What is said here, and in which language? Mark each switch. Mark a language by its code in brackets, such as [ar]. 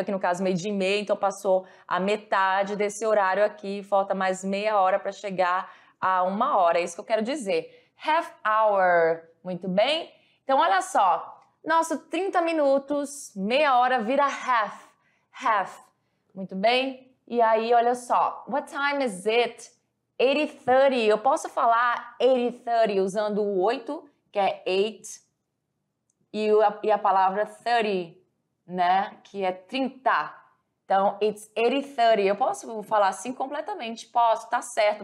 [pt] Aqui no caso, 12h30, então passou a metade desse horário aqui, falta mais meia hora para chegar a uma hora, é isso que eu quero dizer. Half hour, muito bem? Então, olha só, nosso 30 minutos, meia hora vira half, muito bem? E aí, olha só, [en] what time is it? [pt] 8:30, eu posso falar 8:30 usando o 8, que é 8, e a palavra 30, né, que é 30. Então, [en] it's 8:30. [pt] Eu posso falar assim completamente? Posso, tá certo.